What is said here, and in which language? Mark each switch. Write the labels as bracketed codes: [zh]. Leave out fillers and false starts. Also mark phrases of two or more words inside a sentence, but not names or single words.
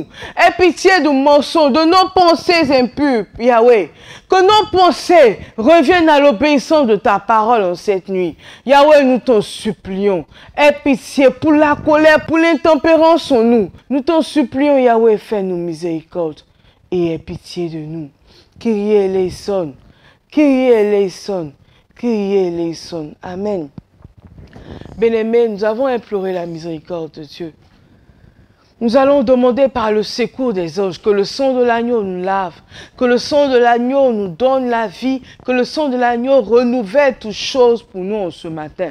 [fr] Aie pitié du mensonge, de nos pensées impures, Yahweh. Que nos pensées reviennent à l'obéissance de ta parole en cette nuit. Yahweh, nous t'en supplions. Aie pitié pour la colère, pour l'intempérance en nous. Nous t'en supplions, Yahweh, fais-nous miséricorde et aie pitié de nous. [el] Κύριε ἐλέησον, Κύριε ἐλέησον, Κύριε ἐλέησον. [fr] Amen. Bien-aimés, nous avons imploré la miséricorde de Dieu. Nous allons demander par le secours des anges que le sang de l'agneau nous lave, que le sang de l'agneau nous donne la vie, que le sang de l'agneau renouvelle toutes choses pour nous ce matin.